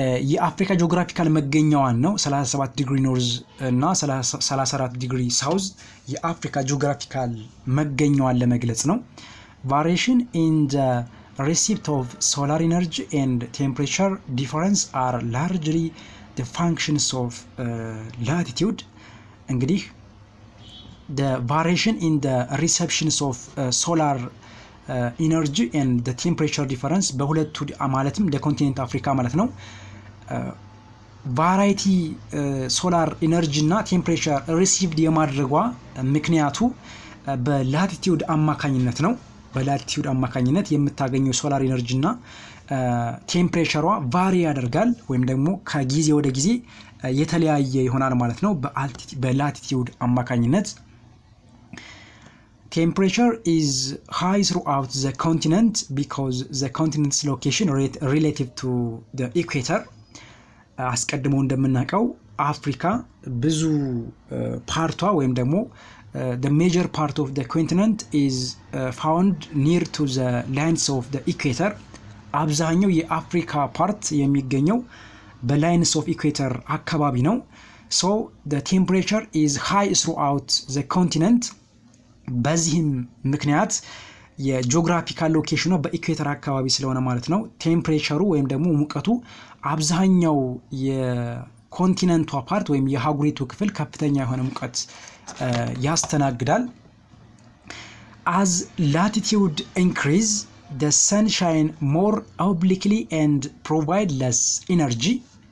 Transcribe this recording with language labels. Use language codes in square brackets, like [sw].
[am] የአፍሪካ ጂኦግራፊካል መገኛዋን ነው 37 ዲግሪ ኖርዝ እና 34 ዲግሪ ሳውዝ የአፍሪካ ጂኦግራፊካል መገኛዋን ለመግለጽ ነው። [en] variation in the receipt of solar energy and temperature difference are largely the functions of latitude. እንግዲህ the variation in the receptions of solar energy and the temperature difference [am] በሁለቱ ማለትም ለኮንቲኔንት አፍሪካ ማለት ነው ቫራይቲ ሶላር ኢነርጂ እና ቴምፕሬቸር ሪሲቭድ የማድረጓ ምክንያቱ በላቲቲዩድ አማካኝነት ነው። በላቲቲዩድ አማካኝነት የምታገኘው ሶላር ኢነርጂ እና ቴምፕሬቸሯ ቫሪ ያደርጋል ወይም ደግሞ ከጊዜ ወደ ጊዜ የተለያየ ይሆናል ማለት ነው በላቲቲዩድ አማካኝነት። [en] Temperature is high throughout the continent because the continent's location relative to the equator. [am] አስቀድሞ እንደምናውቀው አፍሪካ ብዙ ፓርቷ ወይም ደግሞ [en] the major part of the continent is found near to the lines of the equator. [am] አብዛኛው የአፍሪካ ፓርት የሚገኘው በላይንስ ኦፍ ኢኩዌተር አካባቢ ነው። [en] So the temperature is high throughout the continent. [am] በዚህም ምክንያት የጂኦግራፊካል ሎኬሽኑ በኢኩዌተር አካባቢ ስለሆነ ማለት ነው ቴምፕሬቸሩ ወይም ደግሞ ሙቀቱ አብዛኛው የኮንቲነንቷ ፓርት ወይም የሀገሪቱ ክፍል ከፍተኛ የሆነ ሙቀት ያስተናግዳል። [en] as latitude increase the sun shine more obliquely and provide less energy.